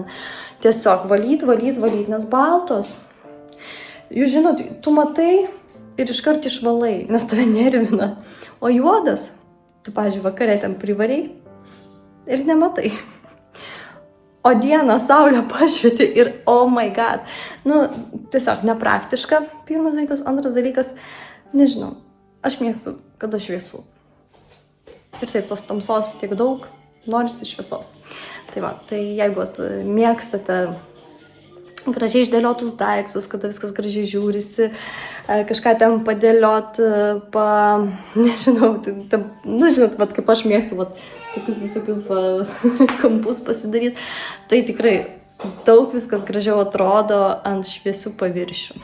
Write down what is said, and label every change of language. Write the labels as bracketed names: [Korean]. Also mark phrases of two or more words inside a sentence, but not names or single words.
[Lithuanian] Tiesiog valyt, nes baltos. Jūs žinot, tu matai ir iškart išvalai, nes tave nervina. O juodas, tu, pavyzdžiui, vakarė ten privariai ir nematai. O dieną saulė pašvietė ir [English] oh my god. [Lithuanian] Tiesiog nepraktiška, pirmas dalykas. Antras dalykas, nežinau, aš mėgstu, kada šviesu. Ir taip, tos tamsos tiek daug, norisi šviesos. Tai va, tai jeigu mėgstate gražiai išdėliotus daiktus, kada viskas gražiai žiūrisi, kažką ten padėliot, nežinau, žinot, kaip aš mėgstu, tokius visokius kampus pasidaryti, tai tikrai daug viskas gražiau atrodo ant šviesių paviršių.